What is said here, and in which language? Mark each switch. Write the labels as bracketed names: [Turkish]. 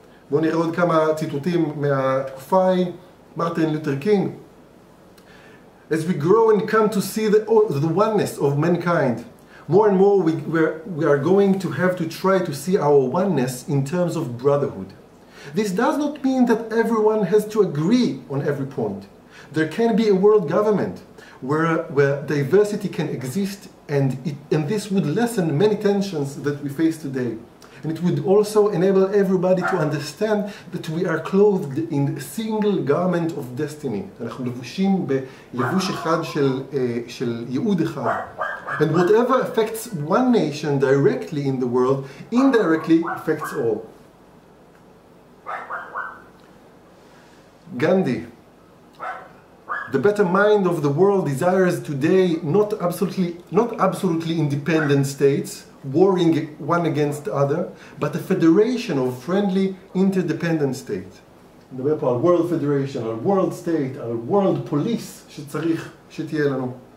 [Hebrew] בואו נראה עוד כמה ציטוטים מהתקופה ההיא. מרטין לותר קינג. [English] As we grow and come to see the oneness of mankind, more and more we are going to have to try to see our oneness in terms of brotherhood. This does not mean that everyone has to agree on every point. There can be a world government where diversity can exist, and this would lessen many tensions that we face today. And it would also enable everybody to understand that we are clothed in a single garment of destiny. [Hebrew] אנחנו לבושים בלבוש אחד של ייעוד אחד. [English] And whatever affects one nation directly in the world, indirectly affects all. Gandhi. The better mind of the world desires today not absolutely independent states, warring one against the other, but a federation of friendly, interdependent states. [Hebrew] נדבר פה על World Federation, על World State, על World Police שצריך שתהיה לנו.